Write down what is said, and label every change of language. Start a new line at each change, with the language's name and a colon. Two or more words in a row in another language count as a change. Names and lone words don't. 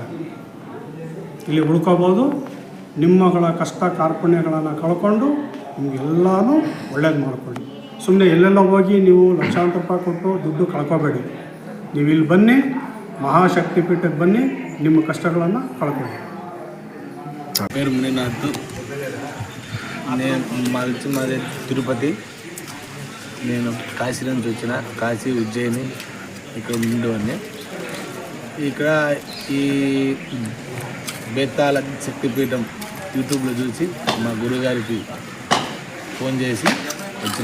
Kannada: ಇಲ್ಲಿ ಉಳ್ಕೋಬೋದು. ನಿಮ್ಮಗಳ ಕಷ್ಟ ಕಾರ್ಪಣ್ಯಗಳನ್ನು ಕಳ್ಕೊಂಡು ನಿಮಗೆಲ್ಲನೂ ಒಳ್ಳೇದು ಮಾಡಿಕೊಳ್ಳಿ. ಸುಮ್ಮನೆ ಎಲ್ಲೆಲ್ಲ ಹೋಗಿ ನೀವು ಲಕ್ಷಾಂತರ ರೂಪಾಯಿ ಕೊಟ್ಟು ದುಡ್ಡು ಕಳ್ಕೊಬೇಡಿ. ನೀವು ಇಲ್ಲಿ ಬನ್ನಿ, ಮಹಾಶಕ್ತಿ ಪೀಠಕ್ಕೆ ಬನ್ನಿ, ನಿಮ್ಮ కష్టಗಳನ್ನು కలకండి.
Telugu: పేరు మునినాథ్. నేను మాది తిరుపతి. నేను కాశీ నుంచి వచ్చిన. కాశీ, ఉజ్జయిని ఇక్కడ ఉండేవాడిని. ఇక్కడ ఈ బేతాళ శక్తిపీఠం యూట్యూబ్లో చూసి మా గురుగారికి ఫోన్ చేసి వచ్చిన.